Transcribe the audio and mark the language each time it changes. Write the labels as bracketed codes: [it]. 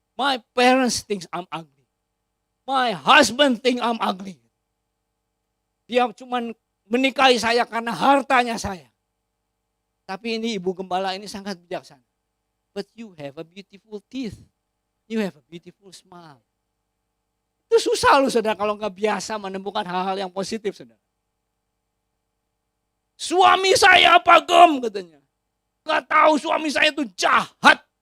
[en] My parents think I'm ugly. My husband think I'm ugly. [id] Dia cuma menikahi saya karena hartanya saya. Tapi ini ibu gembala ini sangat bijaksana. [en] But you have a beautiful teeth. You have a beautiful smile. [id] Itu susah loh saudara kalau nggak biasa menemukan hal-hal yang positif saudara. Suami saya pagem katanya. Gak tahu suami saya itu jahat.